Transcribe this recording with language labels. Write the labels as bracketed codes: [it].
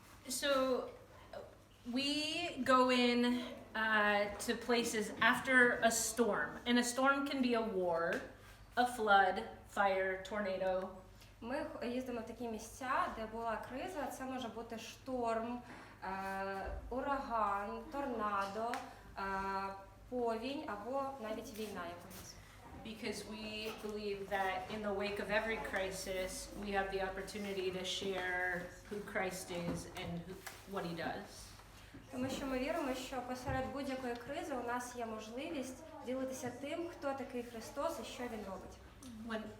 [en] So we go in to places after a storm, and a storm can be a war, a flood, fire, tornado. [uk] Ми їздимо в такі місця, де була криза. Це може бути шторм, ураган, торнадо, повінь або навіть війна якась. [en] Because we believe that in the wake of every crisis, we have the opportunity to share who Christ is and what he does. [uk] Тому що ми віримо, що посеред будь-якої кризи у нас є можливість ділитися тим, хто такий Христос і що він робить.